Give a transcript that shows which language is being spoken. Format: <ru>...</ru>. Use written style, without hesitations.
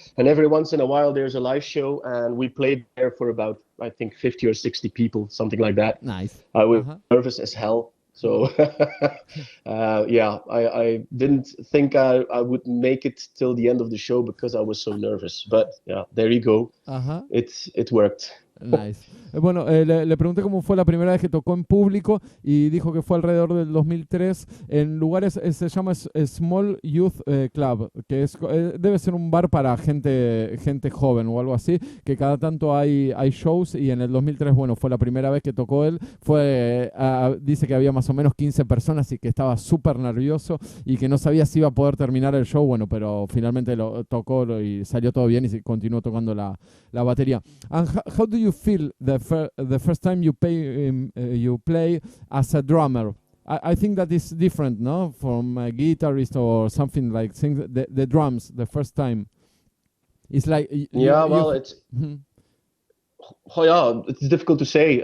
<en>And every once in a while, there's a live show, and we played there for about, I think, 50 or 60 people, something like that. Nice. I was nervous as hell. So, I didn't think I would make it till the end of the show because I was so nervous. But yeah, there you go. It worked. Nice.</en> <es>Bueno, le pregunté cómo fue la primera vez que tocó en público y dijo que fue alrededor del 2003 en lugares, se llama Small Youth Club, que debe ser un bar para gente joven o algo así, que cada tanto hay shows y en el 2003, bueno, fue la primera vez que tocó él. Dice que había más o menos 15 personas y que estaba súper nervioso y que no sabía si iba a poder terminar el show, bueno, pero finalmente lo tocó y salió todo bien y continuó tocando la batería.</es> <en>And how do you feel the first time you play as a drummer? I think that is different, no, from a guitarist or something like the drums the first time. It's like it's it's difficult to say.</en>